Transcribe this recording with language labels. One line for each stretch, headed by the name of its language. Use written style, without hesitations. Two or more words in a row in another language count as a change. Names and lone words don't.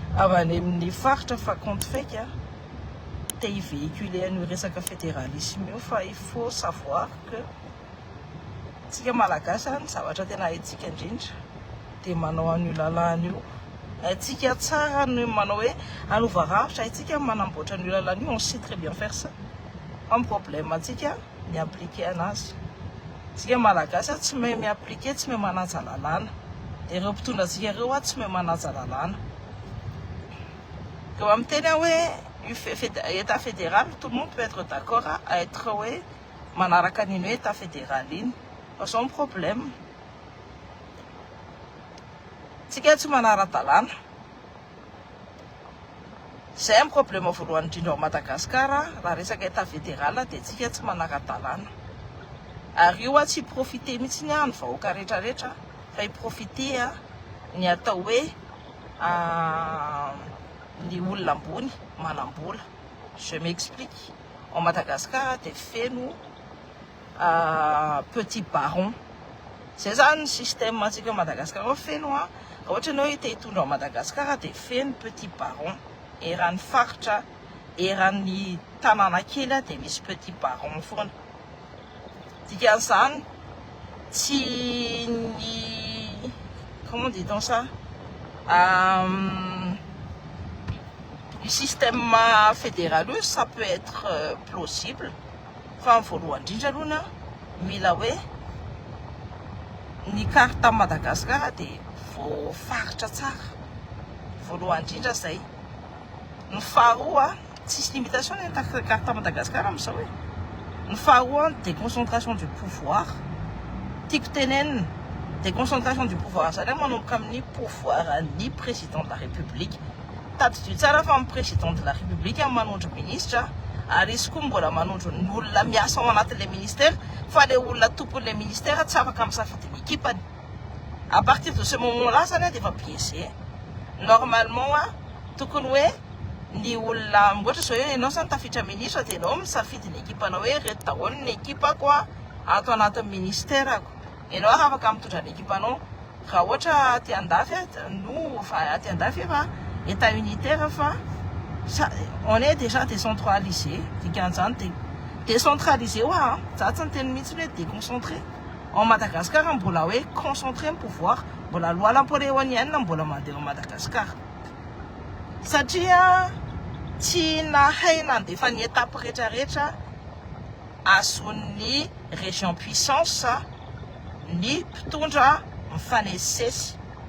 Malagasy: avany amin'ny faritra fa
French: compte fake
Malagasy: te hivéhiculer an'io resaka fédéralisme io fa
French: il faut savoir que
Malagasy: tsika malagasy ny zavatra tena haitsika indrindra dia manao an'io lalàna io haitsika tsara no manao hoe anova ravitra haitsika manamboatra an'io lalàna io
French: on sait très bien faire ça
Malagasy: fa problème atsika ny appliquer anazy tsika malagasy tsy mahay miappliquer tsy mahay manaja lalàna dia ireo mpitondra atsika ireo tsy mahay manaja lalàna comme miteny hoe
French: état fédéral tout le monde peut être d'accord à être ouais
Malagasy: manaraka nino
French: état fédéral
Malagasy: iny fa
French: son problème
Malagasy: tsika tsy manara-dalàna zay ny problème voalohany indrindra ao Madagasikara raha resaka
French: état fédéral
Malagasy: dia tsika tsy manara-dalàna ary io tsy profiter mihitsy ny any vahoaka rehetrarehetra fa hiprofiter ny atao hoe ny olona ambony manambola.
French: Je m'explique. Au Madagascar
Malagasy: dia feno
French: petit baron. C'est ça le système
Malagasy: atsika Madagascar feno ohatra ianao te hitondra ao Madagascar dia feno
French: petit baron
Malagasy: eran'ny faritra eran'ny tanàna kely dia misy
French: petit baron
Malagasy: foana dikan'izany tsy ny
French: comment dit-on ça le système fédéral, ça peut être plausible. Enfin, il faut le dire,
Malagasy: mila hoe ny carte Madagascar dia voafaritra tsara voalohany indrindra zay ny faharoa tsisy limitation ny carte Madagascar amin'izao hoe ny faharoa
French: déconcentration du pouvoir
Malagasy: tiako tenenina
French: déconcentration du pouvoir
Malagasy: zany manomboka amin'ny pouvoir ny président
French: de la République
Malagasy: tadidio tsara fa amin'ny
French: président de la République
Malagasy: manondro ministre ary izy koa mbola manondro ny olona miasa ao anatin'ilay ministère fa le olona tompon'ilay ministère tsy afaka misafidy ny équipany
French: à partir de ce moment là
Malagasy: zany dia efa biaisé normalement tokony hoe ny olona ohatra zao hoe ianao zany tafiditra ministre dia ianao misafidy ny équipanao hoe reto daholo ny équipako ato anatin'ny ministèrako ianao afaka mitondra ny équipanao raha ohatra aty andafy no fa aty andafy fa
French: état unitaire
Malagasy: fa
French: on est déjà décentralisé
Malagasy: dikan'izany décentralisé za tsy ny teny mihitsy hoe
French: déconcentré en Madagascar
Malagasy: mbola hoe concentré ny pouvoir mbola
French: loi napoléonienne
Malagasy: mbola mandeha au Madagascar satria tsy nahay nandefa ny étape rehetrarehetra azon'ny
French: région puissance
Malagasy: ny mpitondra mifanesesy